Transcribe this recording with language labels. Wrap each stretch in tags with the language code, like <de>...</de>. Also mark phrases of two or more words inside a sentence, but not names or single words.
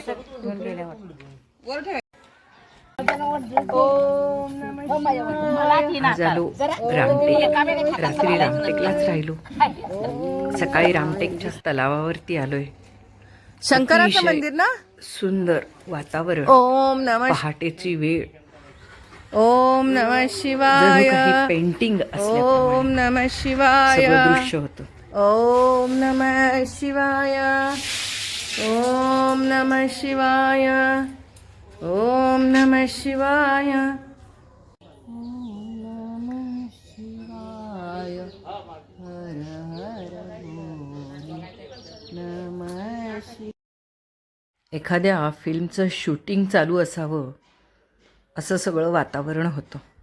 <mr>झालो रामटेक. रात्री रामटेकलाच राहिलो. सकाळी रामटेकच्या तलावावरती आलोय. शंकराचं अतिशय मंदिर ना. सुंदर वातावरण.</mr> <sa>ओम नमः.</sa> <mr>पहाटेची वेळ.</mr> <sa>ओम नमः</sa> <mr>जणू</mr> <sa>शिवाय.</sa> <mr>काही पेंटिंग</mr> <sa>ओम</sa> <mr>असल्याप्रमाणे</mr> <sa>नमः शिवाय.</sa> <mr>सगळं दृश्य होतं.</mr> <sa>ओम नमः शिवाय. ओम नमः शिवाय. ओम नमः शिवाय.</sa> <mr>एखाद्या फिल्मचं शूटिंग चालू असावं असं सगळं वातावरण होतं.</mr>